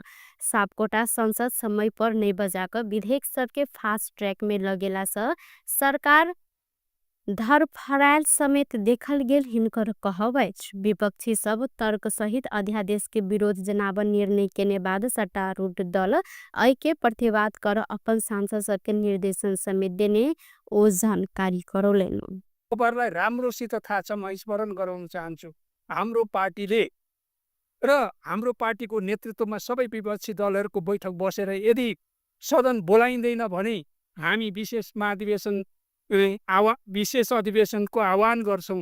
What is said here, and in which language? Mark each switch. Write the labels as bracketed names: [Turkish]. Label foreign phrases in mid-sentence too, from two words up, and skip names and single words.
[Maithili] सापकोटा संसद समय पर नहीं बजाकर विधेयक सबके [English] fast track [Maithili] में लगेला से सरकार धरफरायल समेत देखल गेल हिनकर कहब अछि। विपक्षी सब तर्क सहित अध्यादेश के विरोध जनाब निर्णय केने बाद सत्तारूढ़ दल अय के प्रतिवाद कर अपन सांसद सबके निर्देशन समेत देने ओ जानकारी करौलेन। [Nepali] उपरलाई राम्रोसित थाहा छ, म स्मरण गराउन चाहन्छु हाम्रो पार्टीले र हाम्रो पार्टीको नेतृत्वमा सबै विपक्षी दलहरूको बैठक बसेर यदि सदन बोलाइँदैन भने हामी विशेष अधिवेशनको आह्वान गर्छौं।